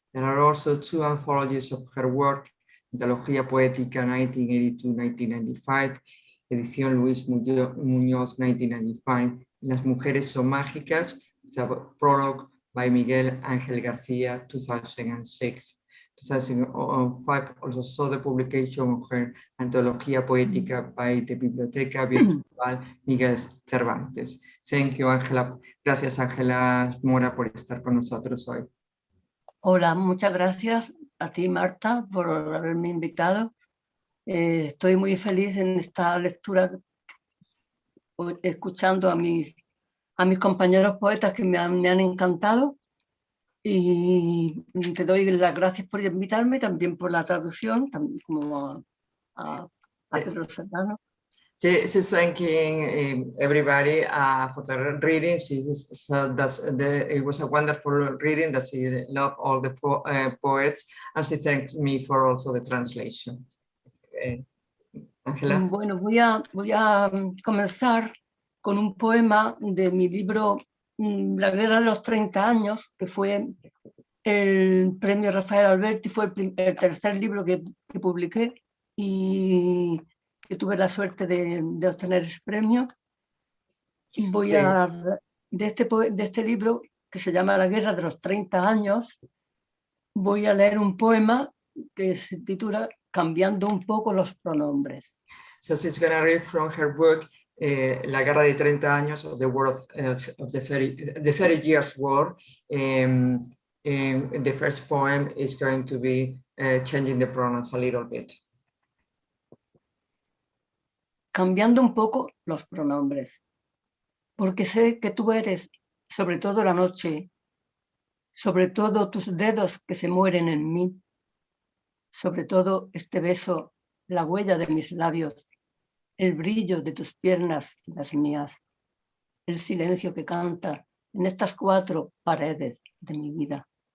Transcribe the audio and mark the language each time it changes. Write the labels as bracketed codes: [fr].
[en] There are also two anthologies of her work, Antología Poética 1982-1995, Edición Luis Muñoz 1995, Las Mujeres Son Mágicas, the prologue by Miguel Ángel García, 2006. 2005 also saw the publication of her Antología Poética by the Biblioteca Virtual Miguel Cervantes. Thank you, Ángela. [es] Gracias, Ángela Mora, por estar con nosotros hoy. Hola, muchas gracias a ti, Marta, por haberme invitado. Estoy muy feliz en esta lectura, escuchando a mis compañeros poetas que me han encantado, y te doy las gracias por invitarme, también por la traducción, también como a Pedro Serrano. [en] She's thanking everybody for the reading. It was a wonderful reading, that she loved all the poets, and she thanked me for also the translation. Ángela. [es] Bueno, voy a comenzar con un poema de mi libro La guerra de los 30 años, que fue el premio Rafael Alberti, fue el tercer libro que publiqué y que tuve la suerte de obtener ese premio. Voy de este libro, que se llama La guerra de los 30 años, voy a leer un poema que se titula Cambiando un poco los pronombres. [en] So she's going to read from her book, La guerra de 30 años, of the war of the 30 years war. The first poem is going to be changing the pronouns a little bit. [es] Cambiando un poco los pronombres, porque sé que tú eres, sobre todo la noche, sobre todo tus dedos que se mueren en mí, sobre todo este beso, la huella de mis labios, el brillo de tus piernas y las mías, el silencio que canta en estas 4 paredes de mi vida.